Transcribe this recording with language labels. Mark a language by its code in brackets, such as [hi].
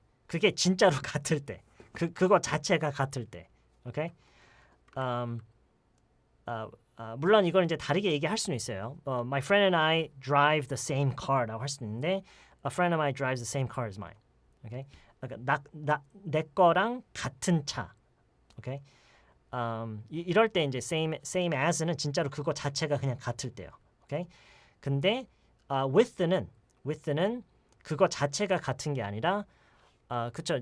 [ko] 그게 진짜로 같을 때, 그거 자체가 같을 때, 오케이? 물론 이걸 이제 다르게 얘기할 수는 있어요. [en] My friend and I drive the same car라고 [ko] 할 수 있는데, [en] a friend of mine drives the same car as mine, [ko] 오케이? 그러니까 내 거랑 같은 차, 오케이? 이럴 때 이제 same as는 진짜로 그거 자체가 그냥 같을 때요, 오케이? 근데 with는 그거 자체가 같은 게 아니라 그쵸.